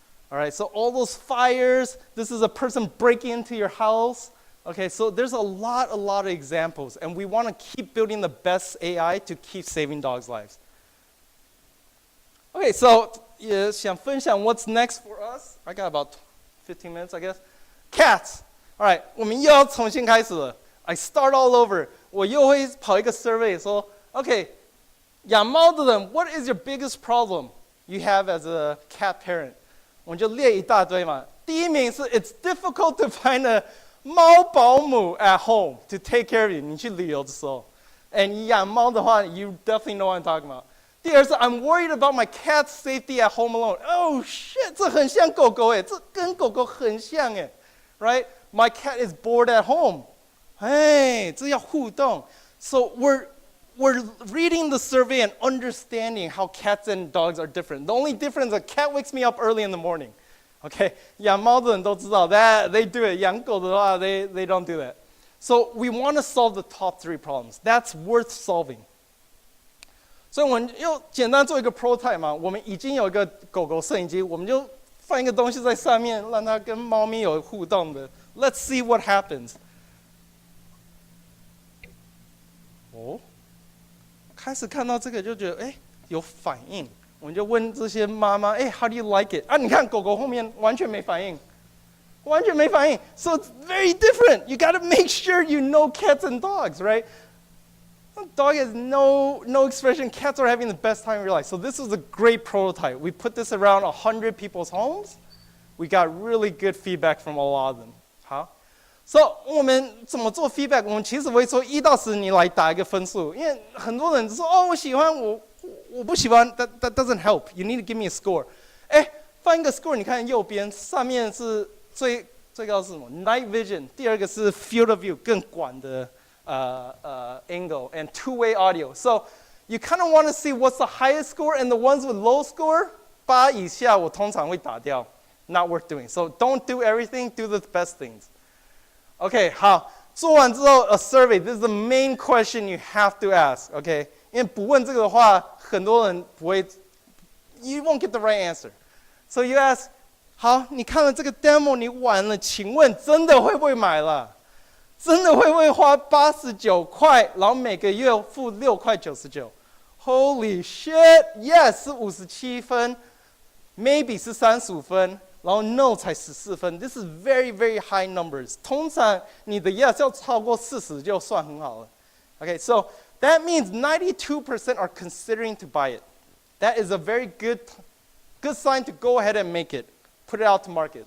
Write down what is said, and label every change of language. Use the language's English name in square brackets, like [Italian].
[English] All right, so all those fires, this is a person breaking into your house. Okay, so there's a lot of examples, and we want to keep building the best AI to keep saving dogs' lives. Okay, so [Chinese] 也想分享 [English] what's next for us. I got about 15 minutes, I guess. Cats. [Chinese] All right, 我们又要重新开始了. [English] I start all over. [Chinese] 我又会跑一个 [English] survey 说 ，OK， [Chinese] 养猫的人 [English] ，What is your biggest problem you have as a cat parent？ [Chinese] 我们就列一大堆嘛。第一名是 [English] It's difficult to find a [Chinese] 猫保姆 [English] at home to take care of you。 [Chinese] 你去旅游的时候，哎，你养猫的话 ， [English] you definitely know what I'm talking about。 [Chinese] 第二是 [English] I'm worried about my cat's safety at home alone. Oh shit， [Chinese] 这很像狗狗哎，这跟狗狗很像哎 ，right？ [English] My cat is bored at home. [Chinese] 哎，这要互动。 [English] So we're reading the survey and understanding how cats and dogs are different. The only difference is a cat wakes me up early in the morning. Okay, [Chinese] 养猫的人都知道 [English] that they do it. [Chinese] 养狗的话 [English] they don't do that. So we want to solve the top 3 problems. That's worth solving. [Chinese] 所以我们又简单做一个 prototype 嘛，我们已经有一个狗狗摄影机，我们就放一个东西在上面，让它跟猫咪有互动的。 [English] Let's see what happens. [Chinese] 哦，开始看到这个就觉得，哎，有反应。我们就问这些妈妈，哎 ， [English] How do you like it？ [Chinese] 啊，你看狗狗后面完全没反应，完全没反应。 [English] So it's very different. You got to make sure you know cats and dogs, right? Dog has no expression. Cats are having the best time of your life. So this is a great prototype. We put this around 100 people's homes. We got really good feedback from a lot of them. [Chinese] 好。 So 我们怎么做 feedback？ 我们其实会说1到10，你来打一个分数，因为很多人说哦，我喜欢，我不喜欢 ， [English] that doesn't help. You need to give me a score. [Chinese] 哎，放一个 score， 你看右边上面是最高是什么 ？ [English] Night vision， [Chinese] 第二个是 [English] field of view， [Chinese] 更广的 [English] angle and two-way audio. So you kind of want to see what's the highest score, and the ones with low score [Chinese] 8以下，我通常会打掉 [English] ，not worth doing. So don't do everything, do the best things. OK， [Chinese] 好，做完之后 [English] a survey. This is the main question you have to ask. OK， [Chinese] 因为不问这个的话，很多人不会 [English] ，you won't get the right answer. So you ask， [Chinese] 好，你看了这个 demo， 你玩了，请问真的会不会买了？真的会不会花89块，然后每个月付6块99 ？ [English] Holy shit! [Chinese] Yes 是57分 ，maybe 是35分。然后 [English] no [Chinese] 才14分 [English] ，this is very very high numbers. [Chinese] 通常你的 yes 要超过40就算很好了。 [English] Okay, so that means 92% are considering to buy it. That is a very good sign to go ahead and make it, put it out to market.